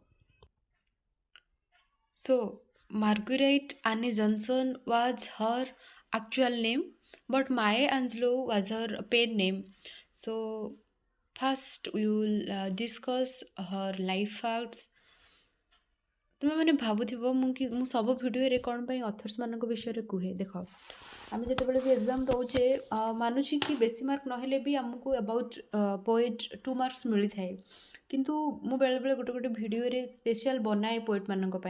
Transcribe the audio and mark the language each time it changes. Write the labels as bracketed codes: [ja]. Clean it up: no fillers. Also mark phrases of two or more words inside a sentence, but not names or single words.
[en] So, Marguerite Anne Johnson was her actual name, but Maya Angelou was her pen name. So, first we will discuss her life facts. [or] ତୁମେମାନେ ଭାବୁଥିବ ମୁଁ ସବୁ ଭିଡ଼ିଓରେ କ'ଣ ପାଇଁ ଅଥର୍ସ ମାନଙ୍କ ବିଷୟରେ କୁହେ। ଦେଖ, ଆମେ ଯେତେବେଳେ ବି ଏକ୍ଜାମ୍ ଦେଉଛେ ମାନୁଛି କି ବେଶୀ ମାର୍କ ନହେଲେ ବି ଆମକୁ [en] about poet [or] 2 ମାର୍କସ୍ ମିଳିଥାଏ, କିନ୍ତୁ ମୁଁ ବେଳେବେଳେ ଗୋଟେ ଗୋଟେ ଭିଡ଼ିଓରେ ସ୍ପେଶିଆଲ୍ ବନାଏ ପୋଏଟ୍ମାନଙ୍କ ପାଇଁ।